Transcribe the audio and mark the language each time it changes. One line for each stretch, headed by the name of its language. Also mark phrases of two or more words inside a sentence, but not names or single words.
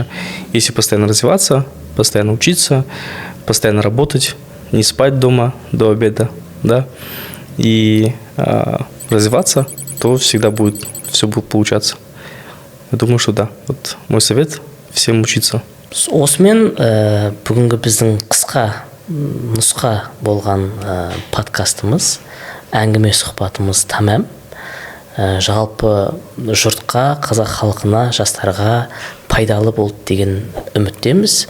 Russian: Если постоянно развиваться, постоянно учиться, постоянно работать, не спать дома до обеда, да, и развиваться, то всегда все будет получаться. Я думаю, что да. Вот мой совет – всем учиться.
Kazakh: Осымен бүгінгі біздің қысқа нұсқа болған подкастымыз, әңгіме сұхбатымыз тәмам. Жалпы жұртқа, қазақ халқына, жастарға пайдалы болды деген үміттеміз.